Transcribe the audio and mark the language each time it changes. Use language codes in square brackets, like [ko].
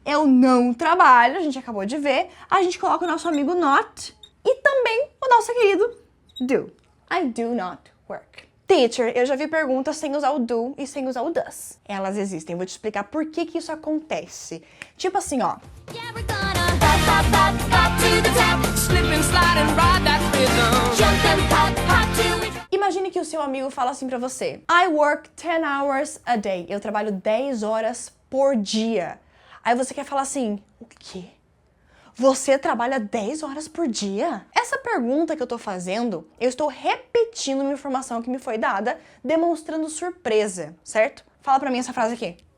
[pt] Eu não trabalho, a gente acabou de ver. A gente coloca o nosso amigo not e também o nosso querido do. [en] I do not work. Teacher, [pt] eu já vi perguntas sem usar o do e sem usar o does. Elas existem, vou te explicar por que isso acontece. Tipo assim, ó. [en] Yeah, we're gonna bop to the top. Slip and slide and ride that rhythm. Jump and hop till we drop. [pt] Imagine que o seu amigo fala assim pra você. [en] I work 10 hours a day. [pt] Eu trabalho 10 horas por dia. Aí você quer falar assim, o quê? Você trabalha 10 horas por dia? Essa pergunta que eu tô fazendo, eu estou repetindo uma informação que me foi dada, demonstrando surpresa, certo? Fala pra mim essa frase aqui.